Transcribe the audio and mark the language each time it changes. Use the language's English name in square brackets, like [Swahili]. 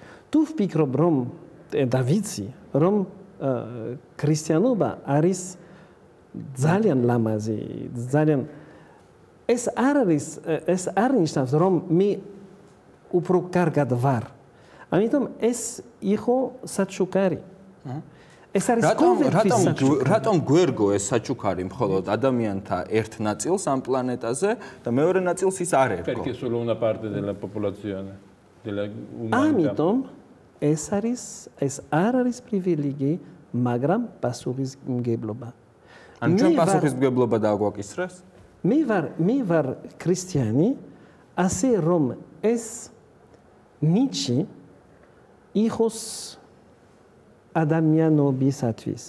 [Georgian] თუ ვფიქრობ რომ და ვიცი რომ ქრისტიანობა არის ძალიან ლამაზი, ძალიან ეს არ ნიშნავს რომ მე უფრო კარგად ვარ. ამიტომ ეს იყო საჩუქარი. ეს არის რატომ გვერგო ეს საჩუქარი მხოლოდ ადამიანთა ერთ ნაწილს ამ პლანეტაზე და მეორე ნაწილს ის არ ერგო? [Italian] Perché solo una parte della popolazione della umanità. [Georgian] ამიტომ ეს არ არის პრივილეგი, მაგრამ პასუხისმგებლობა. ან ჩვენ პასუხისმგებლობა დაგვაკისრეს? მე ვარ ქრისტიანი, ასე რომ ეს ნიჩი იყოს ადამიანობისათვის.